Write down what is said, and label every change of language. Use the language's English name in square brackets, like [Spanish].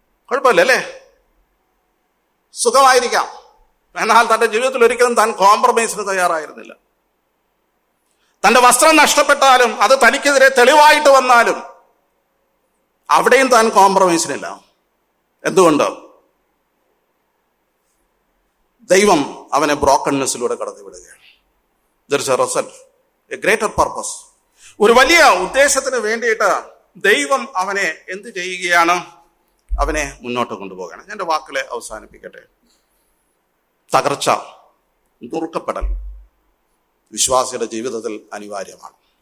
[Malayalam] കുഴപ്പമില്ലല്ലേ? സുഖമായിരിക്കാം. എന്നാൽ തന്റെ ജീവിതത്തിൽ ഒരിക്കലും താൻ കോംപ്രമൈസിന് തയ്യാറായിരുന്നില്ല. തന്റെ വസ്ത്രം നഷ്ടപ്പെട്ടാലും അത് തനിക്കെതിരെ തെളിവായിട്ട് വന്നാലും അവിടെയും താൻ കോംപ്രമൈസിനില്ല. എന്തുകൊണ്ട്? ദൈവം അവനെ ബ്രോക്കൺനെസ്സിലൂടെ കടത്തിവിടുകയാണ്. [English] There is a result, a greater purpose. [Malayalam] ഒരു വലിയ ഉദ്ദേശത്തിന് വേണ്ടിയിട്ട് ദൈവം അവനെ എന്ത് ചെയ്യുകയാണ്? അവനെ മുന്നോട്ട് കൊണ്ടുപോവുകയാണ്. ഞാൻ എൻ്റെ വാക്കുകളെ അവസാനിപ്പിക്കട്ടെ. തകർച്ച, നുറുക്കപ്പെടൽ വിശ്വാസിയുടെ ജീവിതത്തിൽ അനിവാര്യമാണ്.